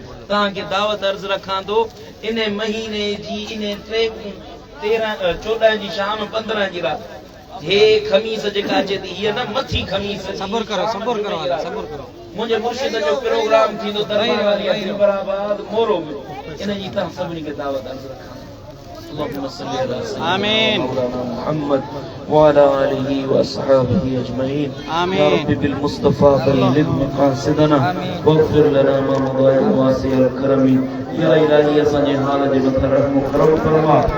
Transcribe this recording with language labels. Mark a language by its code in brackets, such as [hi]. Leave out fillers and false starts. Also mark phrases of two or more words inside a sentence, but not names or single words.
[sd] तव्हांखे दावत अर्ज़ रखां थो इन महीने जी इन 13 14 जी शाम 15 जी रात हे खमीस जेका अचे थी हीअ न मथी खमीस सब्र करो हाली सब्र करो मुंहिंजे मुर्शिद जो प्रोग्राम थींदो दरबार वाली ज़िंदराबाद मोरो में इन जी तव्हां सभिनी खे दावत अर्ज़ रखां [ar] اللهم صل على سيدنا آمين. مولانا محمد وعلى آله وأصحابه أجمعين آمين. يا رب بالمصطفى بلغ مقاصدنا واغفر لنا ما مضى يا واسع الكرم يا إلهي [sd] أسانجي حال جي مٿي رحم و کرم فرما